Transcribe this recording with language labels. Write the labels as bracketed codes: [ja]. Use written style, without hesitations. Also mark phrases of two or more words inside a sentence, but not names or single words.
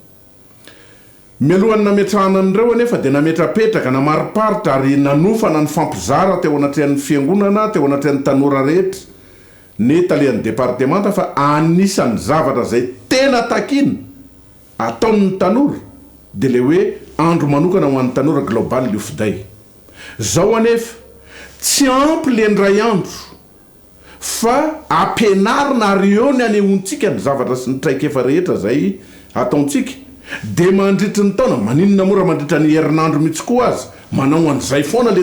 [mg] mialohany nametrahana an'ireo anefa dia nametrapetraka namariparitra ary nanofana ny fampizara teo anatrehan'ny fiangonana teo anatrehan'ny tanora rehetra ny talian'ny départementa fa anisan'ny zavatra zay tena takina ataon'ny tanora dia le hoe andro manokana ho an'ny tanora [en] global youth day [mg] zao anefa tsy ampy le ndray andro fa ampianarina ary eo ny anehoantsika ny zavatra sy ny traikefa rehetra zay ataontsika de mandritry ny taona maninona mora mandritra ny herinandro mihitsy koa azy manao an'izay foana le